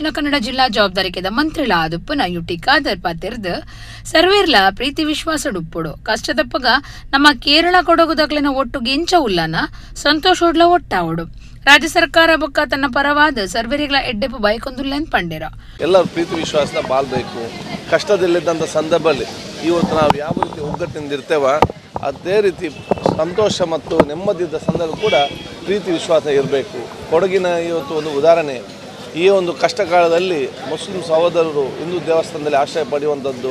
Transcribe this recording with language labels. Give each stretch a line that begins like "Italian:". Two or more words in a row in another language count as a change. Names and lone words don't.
Tulu: ಕನ್ನಡ ಜಿಲ್ಲಾ ಜವಾಬ್ದಾರಿಕೆದ ಮಂತ್ರಿಲ ಅದುಪ್ಪನ ಯುಟಿ ಖಾದರ್ ಪಾತೆರ್ದ್ ಸರ್ವೇರ್ಲ ಪ್ರೀತಿ ವಿಶ್ವಾಸ ಡುಪ್ಪುಡು ಕಷ್ಟದಪ್ಪಗ ನಮ್ಮ ಕೇರಳ ಕೊಡಗುದಕ್ಲಿನ ಒಟ್ಟುಗೆ ಇಂಚ ಉಲ್ಲನ ಸಂತೋಷೋಡ್ಲ ಒಟ್ಟಾವಡು ರಾಜ್ಯ ಸರ್ಕಾರ ಬೊಕ್ಕ ತನ್ನ ಪರವಾದ ಸರ್ವೇರಿಗಳ ಎಡ್ಡೆಪ್ಪು ಬೈಕೊಂದುಲ್ಲೆಂದು ಪಂಡಿರ.
Kannada: ಎಲ್ಲರೂ ಪ್ರೀತಿ ವಿಶ್ವಾಸನ ಬಾಳ್ಬೇಕು. ಕಷ್ಟದಲ್ಲಿದ್ದಂಥ ಸಂದರ್ಭದಲ್ಲಿ ಇವತ್ತು ನಾವು ಯಾವ ರೀತಿ ಒಗ್ಗಟ್ಟಿನಿಂದ ಇರ್ತೇವ ಅದೇ ರೀತಿ ಸಂತೋಷ ಮತ್ತು ನೆಮ್ಮದಿದ್ದ ಸಂದರ್ಭ ಕೂಡ ಪ್ರೀತಿ ವಿಶ್ವಾಸ ಇರಬೇಕು. ಕೊಡಗಿನ ಇವತ್ತು ಒಂದು ಉದಾಹರಣೆ, ಈ ಒಂದು ಕಷ್ಟ ಕಾಲದಲ್ಲಿ ಮುಸ್ಲಿಂ ಸಹೋದರರು ಹಿಂದೂ ದೇವಸ್ಥಾನದಲ್ಲಿ ಆಶ್ರಯ ಪಡೆಯುವಂಥದ್ದು,